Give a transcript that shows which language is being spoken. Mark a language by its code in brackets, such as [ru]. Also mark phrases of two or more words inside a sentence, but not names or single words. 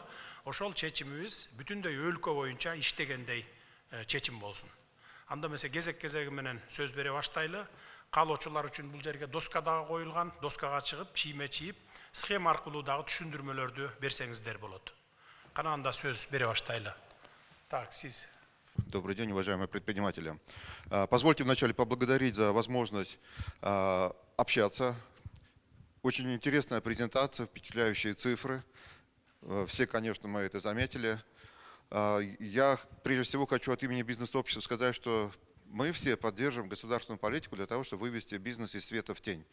[ky] Ошол чечимибиз бүтүндөй өлкө боюнча иштегендей чечим болсун. Анда эмесе кезек-кезеги менен сөз бере баштайлы. Каалоочулар үчүн бул жерге доска дагы коюлган. Доскага чыгып, чийме чийип, схема аркылуу дагы түшүндүрмөлөрдү берсеңиздер болот. Кана анда сөз бере баштайлы. Так, сиз. [ru] Добрый день, уважаемые предприниматели. Позвольте вначале поблагодарить за возможность общаться. Очень интересная презентация, впечатляющие цифры. Все, конечно, мы это заметили. Я прежде всего хочу от имени бизнес-общества сказать, что мы все поддерживаем государственную политику для того, чтобы вывести бизнес из света в тень.